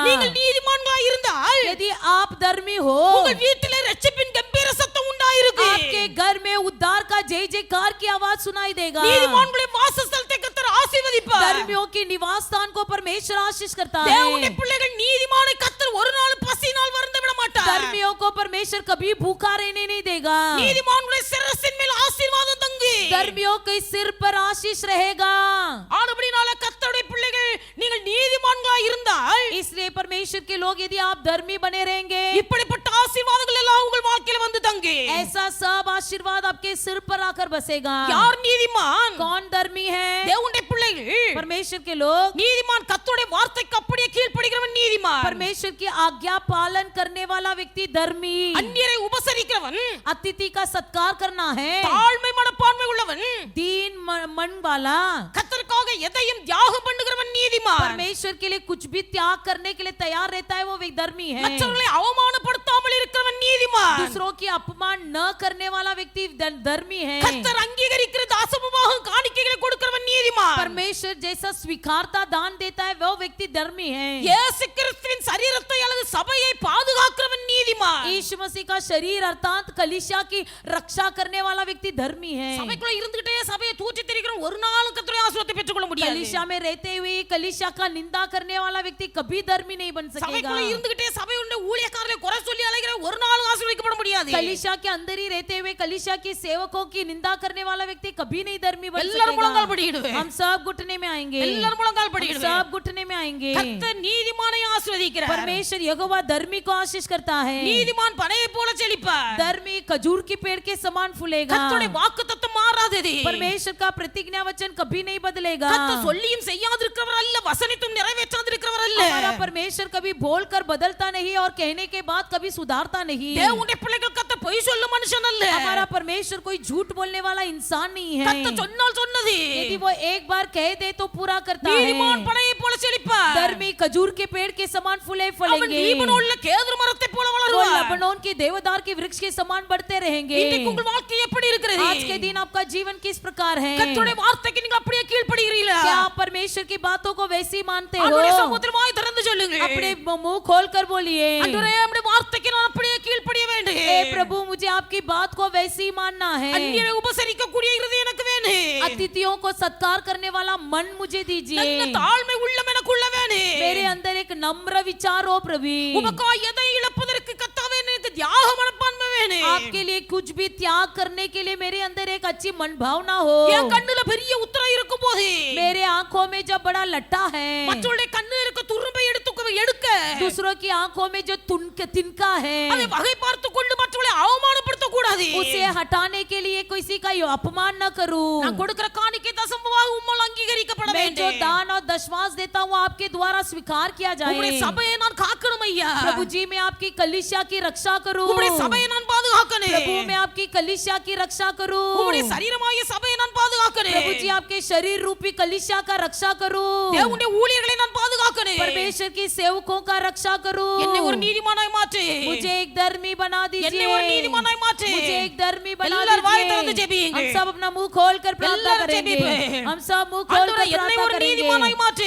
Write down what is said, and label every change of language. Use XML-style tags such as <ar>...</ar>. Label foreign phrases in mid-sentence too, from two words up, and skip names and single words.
<ta>நீங்கள் நீதிமான்களாய் இருந்தால்</ta> <hi>यदि आप धर्मी हो</hi> <ta>உங்கள் வீட்டிலே ரட்சிப்பின் கம்பீர சத்தம் உண்டாயிருக்கும்</ta> <hi>आपके घर में उद्धार का जय जयकार की आवाज सुनाई देगा</hi> <ta>நீதிமான்களுடைய வாசஸ்தலத்தை கர்த்தர் ஆசீர்வதிப்பார்</ta> <hi>धर्मियों के निवास स्थान को परमेश्वर आशीष करता</hi> <ta>தேவனுடைய</ta> <hi>है</hi> <ta>பிள்ளைகள் நீதிமானை கர்த்தர் ஒரு நாள் பசியினால் வருந்த விட மாட்டார்</ta> <hi>धर्मियों को परमेश्वर कभी भूखा रहने नहीं देगा</hi> <ta>நீதிமான்களுடைய சிரசின் மேல் ஆசீர்வாதம் தங்கு</ta> <hi>धर्मियों के सिर पर आशीष रहेगा</hi> <ta>ஆனபடினால கர்த்தருடைய பிள்ளைகள் நீங்கள் நீதிமான்களாய் இருந்தால்</ta> <hi>इसलिए परमेश्वर के लोग यदि आप धर्मी बने रहेंगे</hi> <ta>இப்படிப்பட்ட ஆசீர்வாதங்கள் எல்லாம் உங்கள் வாழ்க்கையில வந்து தங்கு</ta> <hi>ऐसा सब आशीर्वाद आपके सिर पर आकर बसेगा</hi> <ta>யார் நீதிமான்</ta> <hi>कौन धर्मी है</hi> <ta>தேவனுடைய பிள்ளைகள்</ta> <hi>परमेश्वर के लोग</hi> <ta>நீதிமான் கர்த்தருடைய வார்த்தைக்கு அப்படியே கீழ்ப்படிகிறவன் நீதிமான்</ta> <hi>परमेश्वर की आज्ञा पालन करने वाला व्यक्ति धर्मी</hi> <ta>அந்நியரை உபசரிக்கிறவன்</ta> <hi>अतिथि का सत्कार करना है</hi> <ta>தாழ்மை மனப்பான்மை உள்ளவன்</ta> <hi>दीन मन वाला</hi> <ta>கர்த்தருக்காக எதையும் தியாகம் பண்ணுகிறவன் நீதிமான்</ta> <hi>परमेश्वर के लिए कुछ भी त्याग करने के लिए तैयार रहता है वो व्यक्ति धर्मी है</hi> <ta>மற்றவர்களை அவமானப்படுத்தாமல் இருக்கிறவன் நீதிமான்</ta> <hi>दूसरों की अपमान न करने वाला व्यक्ति धर्मी है</hi> <ta>கர்த்தர் அங்கீகரிக்கிற தாசமுமாக காணிக்கைகளை கொடுக்கிறவன் நீதிமான்</ta> <hi>परमेश्वर जैसा स्वीकारता दान देता है वो व्यक्ति धर्मी है</hi> <ta>இயேசு கிறிஸ்துவின் சரீரத்தை அல்லது சபையை பாதுகாக்கிறவன் நீதிமான்</ta> <hi>यीशु मसीह का शरीर अर्थात कलीसिया की रक्षा करने वाला व्यक्ति धर्मी है</hi> <ta>சபைக்குள்ள இருந்துகிட்டே சபையை தூற்றி தெரிக்கிறவன் ஒரு நாளும் கர்த்தருடைய ஆசீர்வாதத்தை பெற்றுக்கொள்ள முடியாது</ta> <hi>कलीसिया में रहते हुए कलीसिया का निंदा करने वाला व्यक्ति कभी धर्मी नहीं बन सकेगा</hi> <ta>சபைக்குள்ள இருந்துகிட்டே சபையுடைய ஊழியக்காரரை குறை சொல்லி அலைகிற ஒரு நாளும் ஆசீர்வதிக்கப்பட முடியாது</ta> <hi>कलीसिया के अंदर ही रहते हुए कलीसिया के सेवकों की निंदा करने वाला व्यक्ति कभी नहीं धर्मी बन</hi> <ta>எல்லாரும் முழங்கால்</ta> <hi>सकेगा</hi> <ta>படிடுவே</ta> <hi>हम सब घुटने में आएंगे</hi> <ta>எல்லாரும் முழங்கால்</ta> <hi>हम</hi> <ta>படிடுவே</ta> <hi>सब घुटने में आएंगे</hi> <ta>கர்த்தர் நீதிமானை ஆசீர்வதிக்கிறார்</ta> <hi>परमेश्वर यहोवा धर्मी को आशीष करता है</hi> <ta>நீதிமான் பனையை போல செழிப்பார்</ta> <hi>धर्मी खजूर के पेड़ के समान फूलेगा</hi> <ta>கர்த்தருடைய வாக்குத்தத்தம் மாறாதது</ta> <hi>परमेश्वर का प्रतिज्ञा वचन कभी नहीं बदलेगा</hi> <ta>கர்த்தர் சொல்லியும் செய்யாதிருக்கிறவர் அல்ல வசனித்தும் நிறைவேற்றாதிருக்கிறவர் அல்ல</ta> <hi>हमारा परमेश्वर कभी बोलकर बदलता नहीं और कहने के बाद कभी सुधारता नहीं</hi> <ta>தேவனுடைய பிள்ளைகள் கர்த்தர் பொய் சொல்லும் மனுஷன் அல்ல</ta> <hi>हमारा परमेश्वर कोई झूठ बोलने वाला इंसान नहीं है</hi> <ta>கர்த்தர் சொன்னால் சொன்னது</ta> <hi>यदि वो एक बार कह दे तो पूरा करता</hi> <ta>நீதிமான்</ta> <hi>है</hi> <ta>பனையை போல செழிப்பார்</ta> <hi>धर्मी खजूर के पेड़ के समान फूले</hi> <ta>அவன்</ta> <hi>फलेंगे</hi> <ta>லீபனோன்ல கேதுரு மரத்தை போல</ta> <hi>वो</hi> <ta>வளருவார்</ta> <hi>लबनोन के देवदार के वृक्ष के समान बढ़ते रहेंगे</hi> <ta>இன்னைக்கு உங்கள் வாழ்க்கை எப்படி இருக்கிறது</ta> <hi>आज के दिन आपका जीवन किस प्रकार है</hi> <ta>கர்த்தருடைய வார்த்தைக்கு நீங்க அப்படியே கீழ்ப்படிகிறீர்களா</ta> <hi>क्या आप परमेश्वर की बातों को वैसे ही मानते हो</hi> <ta>ஆண்டவருடைய சமூகத்தில் வாய் திறந்து சொல்லுங்க</ta> <hi>अपने मुंह खोलकर बोलिए</hi> <ta>ஆண்டவரே நம்முடைய வார்த்தைக்கு நான் அப்படியே கீழ்ப்படிய வேண்டும்</ta> <hi>हे प्रभु मुझे आपकी बात को वैसे ही मानना है</hi> <ta>அந்நியரை உபசரிக்கக்கூடிய இருதயம் எனக்கு வேணும்</ta> <hi>अतिथियों को सत्कार करने वाला मन मुझे दीजिए</hi> <ta>நல்ல தாழ்மை உள்ளம் எனக்குள்ள வேணும்</ta> <hi>मेरे अंदर एक नम्र विचार हो प्रभु</hi> <ta>உமக்காய் எதை இழப்பதற்கு கர்த்தாவே எனக்கு தியாக மனப்பான்மை வேணும்</ta> <hi>आपके लिए कुछ भी त्याग करने के लिए मेरे अंदर एक अच्छी मन भावना हो</hi> <ta>என் கண்ணுல பெரிய உத்தரம் இருக்கும் போது</ta> <hi>मेरे आंखों में जब बड़ा लट्टा है</hi> <ta>மற்றவருடைய கண்ணுல இருக்க துரும்பை எடுக்க</ta> <hi>दूसरों की आंखों में जो तिनका है</hi> <ta>அதை வகை பார்த்து கொண்டு மற்றவர்களை அவமானப்படுத்த கூடாது</ta> <hi>उसे हटाने के लिए किसी का अपमान न करूं</hi> <ta>நான் கொடுக்கிற காணிக்கை தசமமாக உம்மால் அங்கீகரிக்கப்பட</ta> <hi>मैं जो</hi> <ta>வேண்டும்</ta> <hi>दान और दशमांश देता हूँ आपके द्वारा स्वीकार किया</hi> <ta>உம்முடைய</ta> <hi>जाए</hi> <ta>சபையை நான் காக்கணும் ஐயா</ta> <hi>प्रभु जी मैं आपकी कलीसिया की रक्षा करूं</hi> <ta>உம்முடைய சபையை நான் பாதுகாக்கணும்</ta> <hi>प्रभु मैं आपकी कलीसिया की रक्षा करूं</hi> <ta>உம்முடைய சரீரமாகிய சபையை நான் பாதுகாக்கணும்</ta> <hi>प्रभु जी आपके शरीर रूपी कलीसिया का रक्षा करूं</hi> <ta>தேவனுடைய ஊழியர்களை நான் பாதுகாக்கணும் பாதுகாக்கணும்.</ta> <hi>परमेश्वर की सेवकों का रक्षा करो।</hi> <ta>என்னை ஒரு நீதிமானாய் மாற்று.</ta> <hi>मुझे एक धर्मी बना</hi> <ta>என்னை</ta> <hi>दीजिए।</hi> <ta>ஒரு நீதிமானாய் மாற்று.</ta> <hi>मुझे एक धर्मी बना</hi> <ta>எல்லாரும் வாய் திறந்து</ta> <hi>दीजिए।</hi> <ta>ஜெபியுங்க.</ta> <hi>हम सब अपना मुंह खोलकर प्रार्थना</hi> <ta>எல்லாரும்</ta> <hi>करेंगे।</hi> <ta>ஜெபிப்போம்.</ta> <hi>हम सब मुंह खोलकर</hi> <ta>ஆண்டவரே, என்னை</ta> <hi>प्रार्थना</hi> <ta>ஒரு</ta> <hi>करेंगे।</hi> <ta>நீதிமானாய் மாற்று.</ta>